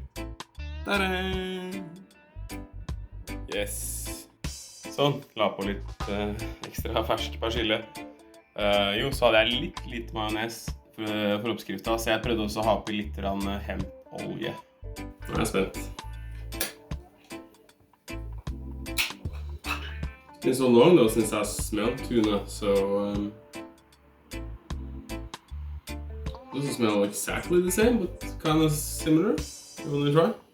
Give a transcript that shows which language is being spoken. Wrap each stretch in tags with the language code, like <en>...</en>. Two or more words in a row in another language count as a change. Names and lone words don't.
<en>Ta-da! Yes.</en> <no>Sånn, la på litt ekstra fersk persille. Jo, så hadde jeg litt majones for oppskrifta, så jeg prøvde også å ha på litt hempolje. Nå er jeg spent.</no> <en>It's been so long though since I smelled tuna, so doesn't smell exactly the same, but kind of similar. You want to try?</en>